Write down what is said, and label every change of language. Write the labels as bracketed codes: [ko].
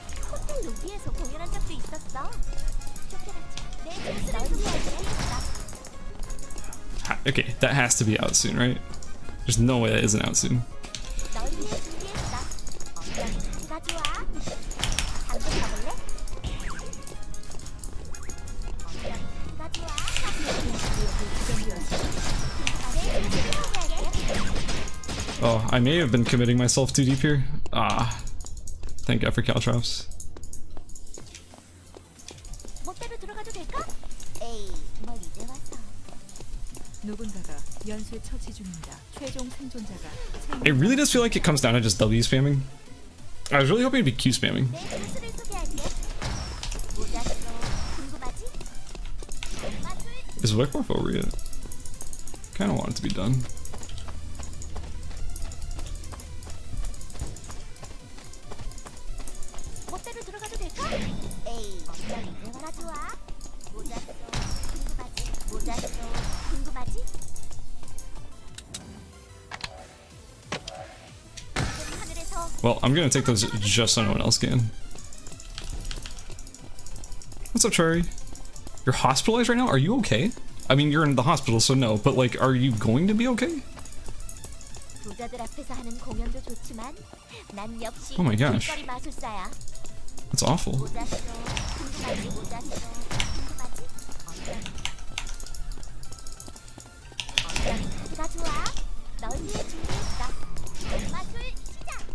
[ko] 호텔 로비에서 공연한 적도 있었어. 쇼케라치. 내 고수를 소개할게. [en] Okay, that has to be out soon, right? There's no way that isn't out soon. [ko] 널 위해 준비했다. 나 좋아. 당근 먹을래? 나 좋아. 내 고수를 소개할게. [en] Oh, I may have been committing myself too deep here. Ah, thank God for Caltrops. [ko] 멋대로 들어가도 될까? 에이, 뭘 이제 와서. 누군가가 연쇄 처치 중입니다. 최종 생존자가 [en] It really does feel like it comes down to just W spamming. I was really hoping it'd be Q spamming. [ko] 내 고수를 소개할게. 모자쇼. 궁금하지? 마술. [en] Is Wick buff over yet? Kinda want it to be done. [ko] 멋대로 들어가도 될까? 에이, 나 좋아. 모자쇼. 궁금하지? 모자쇼. 궁금하지? 하늘에서 [en] Well, I'm gonna take those just so no one else can. What's up, Cherry? You're hospitalized right now? Are you okay? I mean, you're in the hospital, so no, but like, are you going to be okay? [ko] 부자들 앞에서 하는 공연도 좋지만 난 역시 [en] Oh my gosh. [ko] 길거리 마술사야. [en] That's awful. [ko] 모자쇼, 궁금하지? 모자쇼, 궁금하지? 어떤 카드가 좋아? 널 위해 준비했어. 마술 시작!